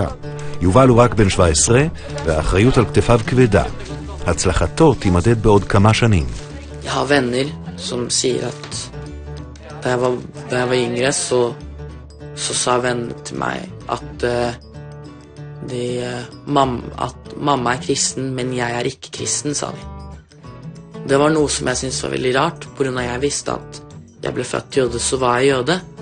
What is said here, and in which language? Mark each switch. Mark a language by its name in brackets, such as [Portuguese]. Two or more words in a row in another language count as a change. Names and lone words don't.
[Hebrew] יובל הוא רק בן 17, והאחריות על כתפיו כבדה. הצלחתו תימדד בעוד כמה שנים. [Norwegian] Jeg har venner som sier at da jeg var yngre, så sa vennene til meg at mamma kristen, men jeg ikke kristen, sa de. Det var noe som jeg syntes var veldig rart, på grunn av jeg visste at jeg ble født jøde, så var jeg jøde.